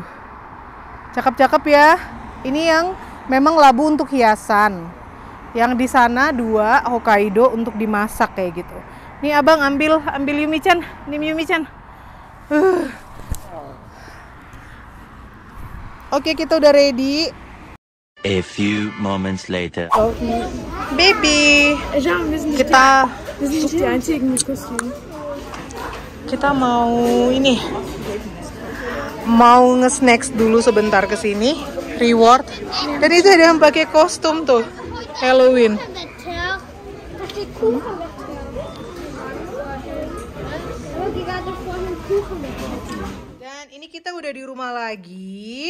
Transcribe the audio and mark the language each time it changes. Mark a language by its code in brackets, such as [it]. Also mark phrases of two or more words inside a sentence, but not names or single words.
[id] Cakep-cakep ya. Ini yang memang labu untuk hiasan. Yang di sana 2 Hokkaido untuk dimasak kayak gitu. Nih abang ambil Yumi-chan. Nih Yumi-chan. Oke, kita udah ready. [en] A few moments later. [id] Baby, kita [de] Wir sind nicht die einzigen mit Kostüm. [id] Kita mau mau nge-snacks dulu sebentar ke sini, reward. Dan itu ada yang pakai kostum tuh, Halloween. Dan ini kita udah di rumah lagi.